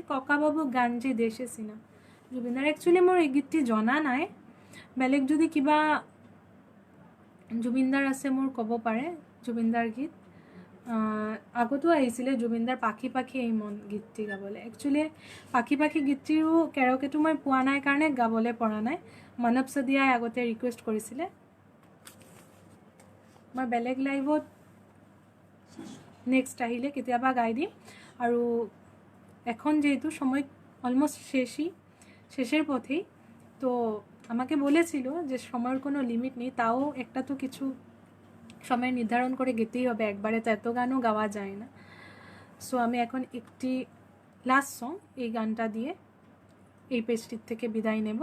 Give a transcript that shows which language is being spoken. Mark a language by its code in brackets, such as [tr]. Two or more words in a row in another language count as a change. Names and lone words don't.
[as] ককাবাবু গান যে দেশে সিনা জুবিনদাৰ একচুৱেলি মোৰ এই গীতটি জনা নাই, বেলেগ যদি কিবা জুবিনদাৰ আছে মোৰ ক'ব পাৰে। জুবিনদাৰ গীত আগতো আহিছিলে জুবিনদাৰ পাখি পাখি এই মন গীতটি গাবলৈ। একচুৱেলি পাখি পাখি গীতটিৰো কেৰকেটো মই পোৱা নাই কাৰণে গাবলৈ পৰা নাই। মানৱ সদিয়াই আগতে ৰিকুৱেষ্ট কৰিছিলে। মই বেলেগ লাইভত নেক্সট আহিলে কেতিয়াবা গাই দিম। [bn] আৰু এখন যেহেতু সময় অলমোস্ট শেষের পথেই, তো আমাকে বলেছিল যে সময়ের কোনো লিমিট নেই, তাও একটা তো কিছু সময় নির্ধারণ করে গেতেই হবে, একবারে তো এত গানও গাওয়া যায় না। সো আমি এখন একটি [en] last song [bn] এই গানটা দিয়ে এই পেজটির থেকে বিদায় নেব।